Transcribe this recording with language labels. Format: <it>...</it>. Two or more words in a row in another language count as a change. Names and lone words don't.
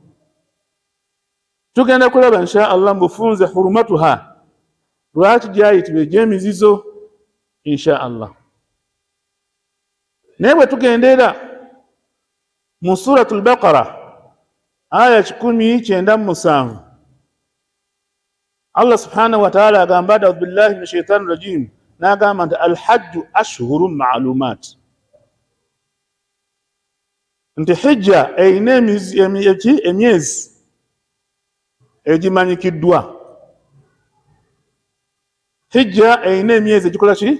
<lg>Tugenda kulaba</lg> <ar>إن شاء الله</ar> <lg>mbufunze hurumatuha, lwaki gyayitibwa egy'emizizo</lg> <ar>إن شاء الله.</ar> <lg>Naye bwe tugendera mu Suratul Baqara aya 197 Allah</lg> <ar>سبحانه وتعالى</ar> <lg>agamba</lg> <ar>أعوذ بالله من الشيطان الرجيم,</ar> <lg>n'agamba nti</lg> <ar>الحج أشهر معلومات,</ar> <lg>nti hijja erina emyezi egimanyikiddwa. Hijja erina emyezi egikola ki?</lg>